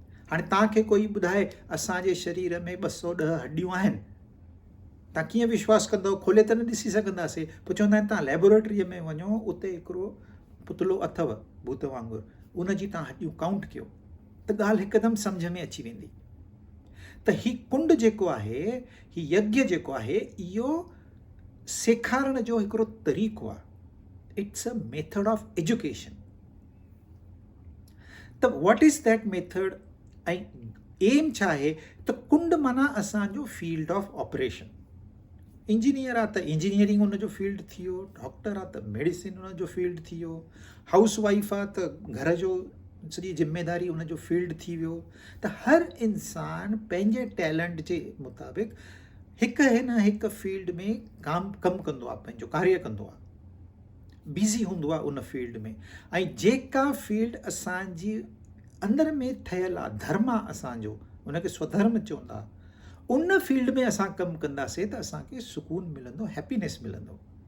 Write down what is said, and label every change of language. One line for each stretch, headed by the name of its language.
Sindhi: हाणे तव्हांखे कोई ॿुधाए असांजे शरीर में 210 हॾियूं आहिनि, तव्हां कीअं विश्वास कंदव? खोले त न ॾिसी सघंदासीं। पोइ चवंदा आहिनि तव्हां लैबोरेटरीअ में वञो, उते हिकिड़ो पुतलो अथव भूत वांगुरु, उन जी तव्हां हॾियूं काउंट कयो, त ॻाल्हि हिकदमि सम्झ में अची वेंदी। त ही कुंड जेको आहे, ही यज्ञ जेको आहे, इहो सेखारण जो हिकिड़ो तरीक़ो आहे।
English: It's a method of education.
Sindhi: त
English: what is that method
Sindhi: ऐं एम छा आहे? त कुंड माना असांजो फील्ड ऑफ ऑपरेशन। इंजीनियर आहे त इंजीनियरिंग उनजो फील्ड थी वियो, डॉक्टर आहे त मेडिसिन उनजो फील्ड थी वियो, हाउस वाइफ आहे त घर जो सॼी जिम्मेदारी उनजो फील्ड थी वियो। त हर इंसान पंहिंजे टैलेंट जे मुताबिक़ हिकु न हिकु फील्ड में कमु कंदो आहे, पंहिंजो कार्य कंदो आहे, बिज़ी हूंदो आहे उन फील्ड में। ऐं जेका फील्ड असांजी अंदर में ठहियलु आहे, धर्म आहे असांजो, उनखे स्वधर्म चवंदा, उन फील्ड में असां कमु कंदासीं त असांखे सुकून मिलंदो, हैप्पीनेस मिलंदो।